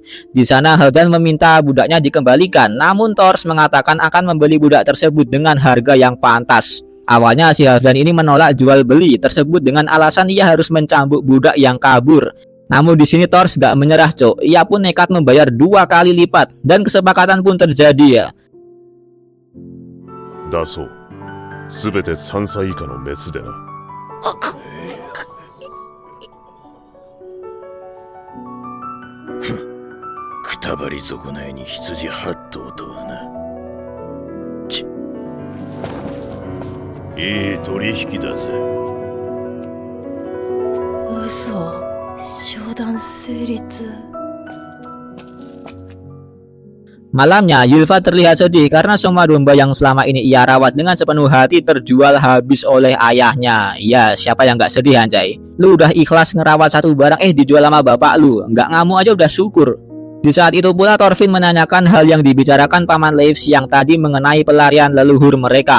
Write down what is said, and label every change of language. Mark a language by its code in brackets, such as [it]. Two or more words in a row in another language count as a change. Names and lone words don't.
[id] Di sana Halfdan meminta budaknya dikembalikan, namun Thors mengatakan akan membeli budak tersebut dengan harga yang pantas. Awalnya si Halfdan ini menolak jual beli tersebut dengan alasan ia harus mencambuk budak yang kabur. Namun di sini Thors gak menyerah, cok. Ia pun nekat membayar 2 kali lipat dan kesepakatan pun terjadi ya. [ja] だそう。すべて3歳以下のメスでな。くたばり損ないに羊8頭とはな。いい取引だぜ。嘘。商談成立。 [id] Malamnya, Ylva terlihat sedih karena semua domba yang selama ini ia rawat dengan sepenuh hati terjual habis oleh ayahnya. Ya, siapa yang gak sedih anjay? Lu udah ikhlas ngerawat satu barang dijual sama bapak lu. Gak ngamuk aja udah syukur. Di saat itu pula Thorfinn menanyakan hal yang dibicarakan Paman Leif siang tadi mengenai pelarian leluhur mereka.